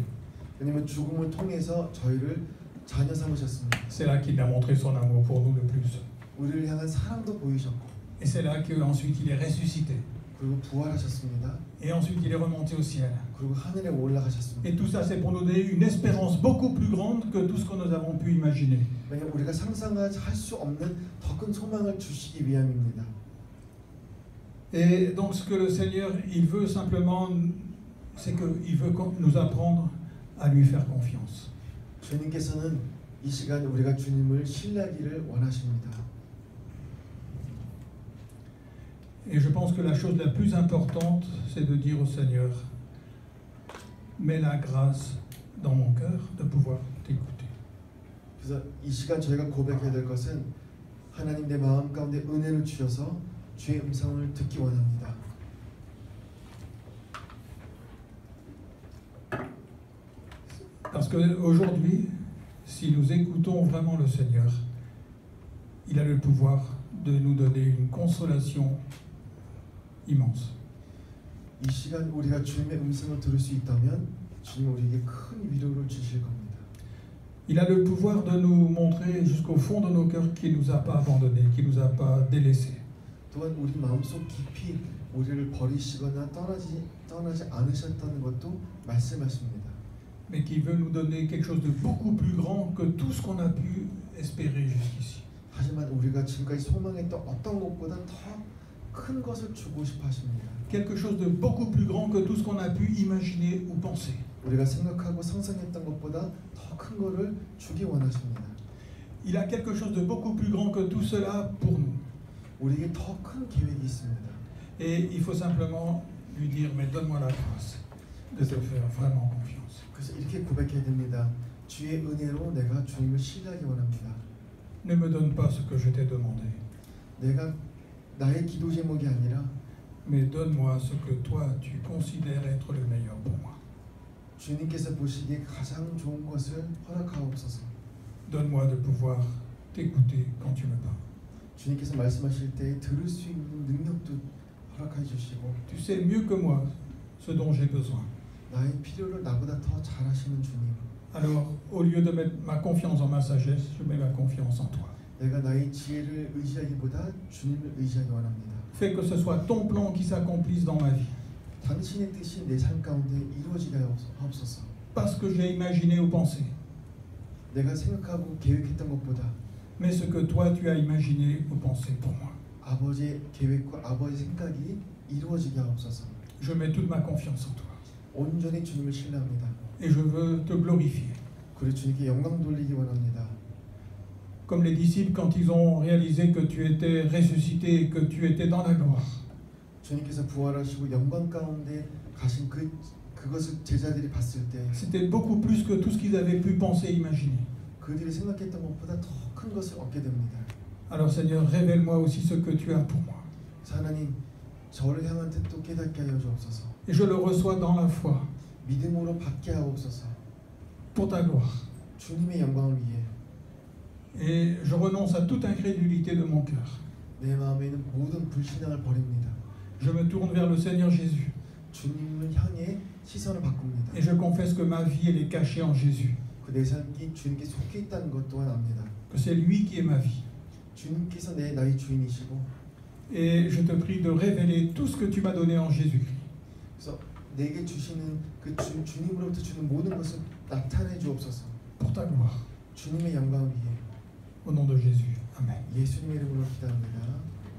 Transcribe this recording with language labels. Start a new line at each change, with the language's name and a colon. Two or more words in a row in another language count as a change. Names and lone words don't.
Korean: 왜냐면 죽음을 통해서 저희를 자녀 삼으셨습니다.
French: C'est là qu'il a montré son amour pour nous le plus.
Korean: 우리를 향한 사랑도 보이셨고
French: Et c'est là qu'ensuite il est ressuscité.
Korean: 그리고 부활하셨습니다.
French: Et ensuite il est remonté au ciel.
Korean: 그리고 하늘에 올라가셨습니다.
French: Et tout ça, c'est pour nous donner une espérance beaucoup plus grande que tout ce que nous avons pu imaginer.
Korean: 왜냐면 우리가 상상하지 할 수 없는 더 큰 소망을 주시기 위함입니다.
French: Et donc ce que le Seigneur, il veut simplement, c'est qu'il veut nous apprendre à lui faire confiance.
Korean: 주님께서는 이 시간 우리가 주님을 신뢰하기를 원하십니다.
French: Et je pense que la chose la plus importante, c'est de dire au Seigneur, mets la grâce dans mon cœur de pouvoir t'écouter.
Korean: 그래서 이 시간 저희가 고백해야 될 것은 하나님 내 마음 가운데 은혜를 주셔서 주의 음성을 듣기 원합니다.
French: Parce qu'aujourd'hui, si nous écoutons vraiment le Seigneur, il a le pouvoir de nous donner une consolation immense.
Korean: 이 시간 우리가 주님의 음성을 들을 수 있다면 주님 우리에게 큰 위로를 주실 겁니다.
French: Il a le pouvoir de nous montrer jusqu'au fond de nos cœurs qu'il ne nous a pas abandonnés, qu'il ne nous a pas délaissés.
Korean: 또한 우리 마음속 깊이 우리를 버리시거나 떠나지 않으셨다는 것도 말씀하십니다.
French: Mais qui veut nous donner quelque chose de beaucoup plus grand que tout ce qu'on a pu espérer jusqu'ici.
Korean: 하지만 우리가 지금까지 소망했던 어떤 것보다 더 큰 것을 주고 싶어 하십니다.
French: Quelque chose de beaucoup plus grand que tout ce qu'on a pu imaginer ou penser.
Korean: 우리가 생각하고 상상했던 것보다 더 큰 것을 주기 원하십니다.
French: Il a quelque chose de beaucoup plus grand que tout cela pour nous.
Korean: 우리에게 더 큰 계획이 있습니다.
French: Et il faut simplement lui dire, mais donne-moi la grâce de te faire vraiment confiance.
Korean: 그래서 이렇게 고백해야 됩니다. 주의 은혜로 내가 주님을 신뢰하기 원합니다.
French: Ne me donne pas ce que je t'ai demandé,
Korean: 내가 나의 기도 제목이 아니라
French: mais donne-moi ce que toi tu considères être le meilleur pour moi.
Korean: 주님께서 보시기에 가장 좋은 것을 허락하옵소서.
French: Donne-moi de pouvoir t'écouter quand tu me parles.
Korean: 주님께서 말씀하실 때 들을 수 있는 능력도 허락해 주시고
French: Tu sais mieux que moi ce dont j'ai besoin.
Korean: 나의 필요를 나보다 더 잘하시는 주님.
French: Alors, au lieu de mettre ma confiance en ma sagesse, je mets ma confiance en toi.
Korean: 내가 나의 지혜를 의지하기보다 주님을 의지하기 원합니다.
French: Fais que ce soit ton plan qui s'accomplisse dans ma vie.
Korean: 당신의 뜻이 내 삶 가운데 이루어지게 하옵소서.
French: Pas ce que j'ai imaginé ou pensé,
Korean: 내가 생각하고 계획했던 것보다
French: mais ce que toi tu as imaginé ou pensé pour moi.
Korean: 아버지의 계획과 아버지의 생각이 이루어지게 하옵소서.
French: Je mets toute ma confiance en toi.
Korean: 온전히 주님을 신뢰합니다.
French: Et je veux te glorifier.
Korean: 그리고 주님께 영광 돌리기 원합니다.
French: Comme les disciples quand ils ont réalisé que tu étais ressuscité et que tu étais dans la gloire.
Korean: 주님께서 부활하시고 영광 가운데 가신 그것을 제자들이 봤을 때
French: C'était beaucoup plus que tout ce qu'ils avaient pu penser et imaginer.
Korean: 그들이 생각했던 것보다 더 큰 것을 얻게 됩니다.
French: Alors Seigneur, révèle-moi aussi ce que tu as pour moi.
Korean: 하나님, 저를 향한 뜻도 깨닫게 하여 주옵소서.
French: Et je le reçois dans la foi,
Korean: 믿음으로 받게 하옵소서.
French: pour ta gloire.
Korean: 주님의 영광을 위해
French: Et je renonce à toute incrédulité de mon cœur.
Korean: 내 마음에 있는 모든 불신앙을 버립니다.
French: Je me tourne vers le Seigneur Jésus.
Korean: 주님을 향해 시선을 바꿉니다.
French: Et je confesse que ma vie, elle est cachée en Jésus.
Korean: 그 내 삶이 주님께 속해 있다는 것 또한 압니다.
French: Que c'est lui qui est ma vie.
Korean: 주님께서 나의 주인이시고
French: Et je te prie de révéler tout ce que tu m'as donné en Jésus-Christ.
Korean: 그래서 내게 주시는 그 주님으로부터 주는 모든 것을 나타내 주옵소서.
French: Pour ta gloire.
Korean: 주님의 영광을 위해
French: Au nom de Jésus. Amen.
Korean: 예수님의 이름으로 기도합니다.